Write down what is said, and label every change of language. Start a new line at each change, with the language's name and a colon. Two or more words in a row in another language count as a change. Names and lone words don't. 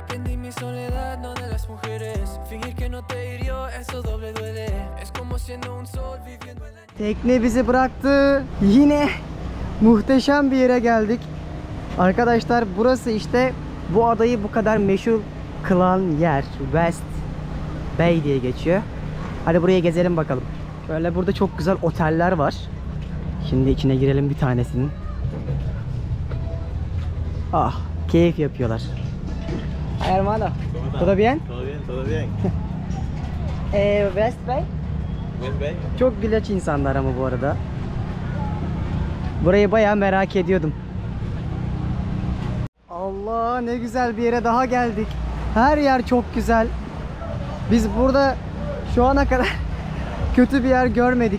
Spanish: Aprendí mi soledad, no de las mujeres. Fingir que no te hirió, eso doble duele. Es como siendo un sol viviendo en la...
Turkish: Tekne bizi bıraktı. Yine muhteşem bir yere geldik. Arkadaşlar burası işte bu adayı bu kadar meşhur kılan yer. West Bay diye geçiyor. Hadi buraya gezelim bakalım. Böyle burada çok güzel oteller var. Şimdi içine girelim bir tanesinin. Ah, keyif yapıyorlar.
Spanish: Hermano, ¿todo bien? Todo bien, todo bien. West Bay? West Bay.
Turkish: Çok güleç insanlar ama bu arada. Burayı bayağı merak ediyordum. Allah, ne güzel bir yere daha geldik. Her yer çok güzel. Biz burada şu ana kadar kötü bir yer görmedik.